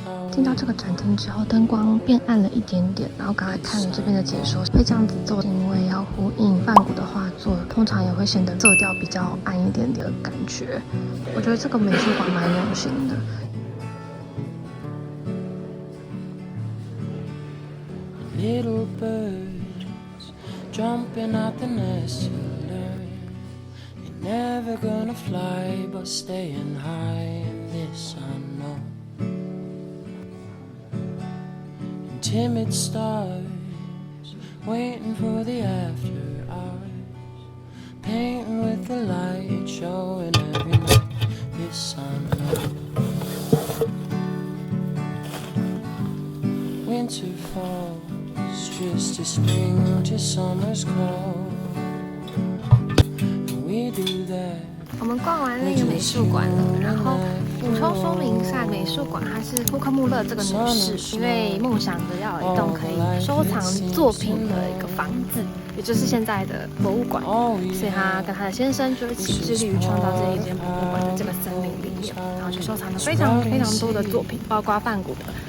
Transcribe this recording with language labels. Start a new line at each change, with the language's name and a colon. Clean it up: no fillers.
Chinese: 进到这个展厅之后，灯光变暗了一点点，然后刚才看了这边的解说，会这样子做，因为要呼应梵谷的画作，通常也会显得色调比较暗一点点的感觉。我觉得这个美术馆蛮用心的。
English: Little birds jumping out the nest to learn you're never gonna fly but staying high in this unknown. And timid stars waiting for the after hours, painting with the light showing every night this unknown. Winter falls just as spring to summer's call, and we do that.
Chinese: 我们逛完那个美术馆了，然后补充说明一下，美术馆它是布克穆勒这个女士，因为梦想着要有一栋可以收藏作品的一个房子，也就是现在的博物馆，所以她跟她的先生就一起致力于创造这一间博物馆的这个森林里面，然后就收藏了非常非常多的作品，包括梵谷的。